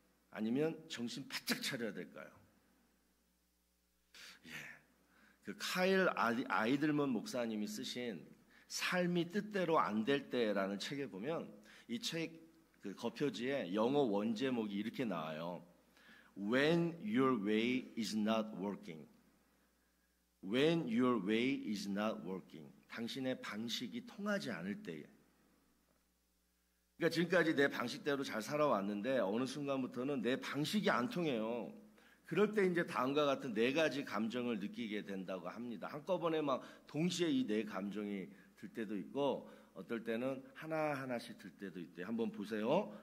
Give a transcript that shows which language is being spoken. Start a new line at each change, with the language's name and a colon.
Korean: 아니면 정신 바짝 차려야 될까요? 그 카일 아이들먼 목사님이 쓰신 삶이 뜻대로 안 될 때라는 책에 보면, 이 책 그 겉표지에 영어 원제목이 이렇게 나와요.
English: When your way is not working. When your way is not working.
Korean: 당신의 방식이 통하지 않을 때에. 그러니까 지금까지 내 방식대로 잘 살아왔는데 어느 순간부터는 내 방식이 안 통해요. 그럴 때 이제 다음과 같은 네 가지 감정을 느끼게 된다고 합니다. 한꺼번에 동시에 이 네 감정이 들 때도 있고, 어떨 때는 하나하나씩 들 때도 있대요. 한번 보세요.